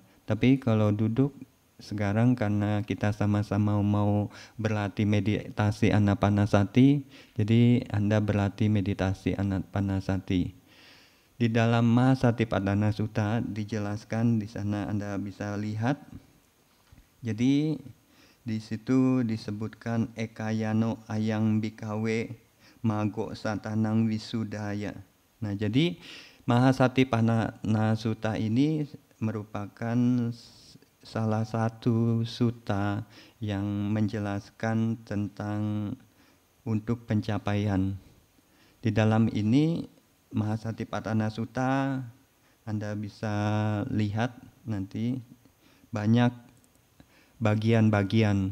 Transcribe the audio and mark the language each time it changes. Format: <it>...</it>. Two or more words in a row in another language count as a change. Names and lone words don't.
<id>Tapi kalau duduk, sekarang karena kita sama-sama mau berlatih meditasi Anapanasati, jadi Anda berlatih meditasi Anapanasati. Di dalam Mahasatipatthana Sutta dijelaskan, di sana Anda bisa lihat. Jadi di situ disebutkan</id> <pi>ekayano ayang bikawe mago satanang wisudaya.</pi> <id>Nah, jadi Mahasatipatthana Sutta ini merupakan salah satu sutta yang menjelaskan tentang untuk pencapaian. Di dalam ini Mahasatipatthana Sutta Anda bisa lihat nanti banyak bagian-bagian.</id>